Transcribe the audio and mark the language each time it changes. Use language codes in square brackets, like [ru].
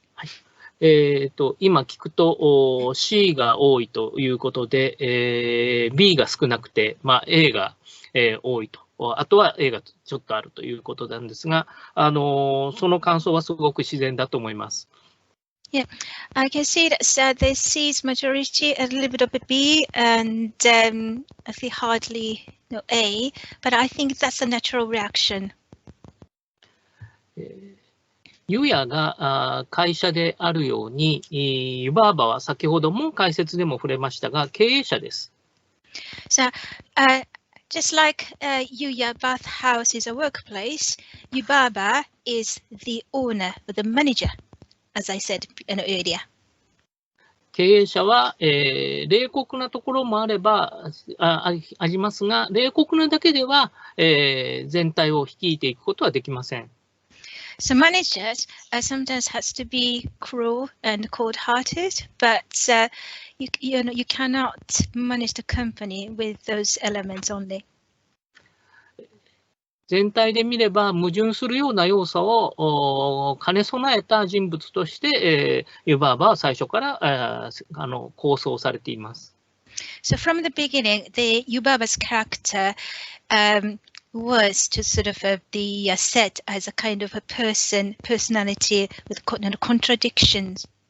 [ja] はい。今聞くと C が多いということで、B が少なくて、A が、多いと。あとは A がちょっとあるということなんですが、その感想はすごく自然だと思います。 [en] Yeah, I can see that there's C's majority, a little bit of a B, and I think hardly no A, but I think that's a natural reaction. [ja] ユヤが会社であるように、ユバーバは先ほども解説でも触れましたが、経営者です。 [en] So, just like Yuya bathhouse is a workplace, Yubaba is the owner, the manager, as I said earlier. [ja] 経営者は、冷酷なところもあればありますが、冷酷なだけでは、全体を率いていくことはできません。 [en] So managers sometimes has to be cruel and cold-hearted, but you cannot manage the company with those elements only. [ja] 全体で見れば矛盾するような要素を兼ね備えた人物として、ユバーバは最初から構想されています。 [en] So from the beginning, the Yubaba's character was to sort of be set as a kind of a personality with contradictions.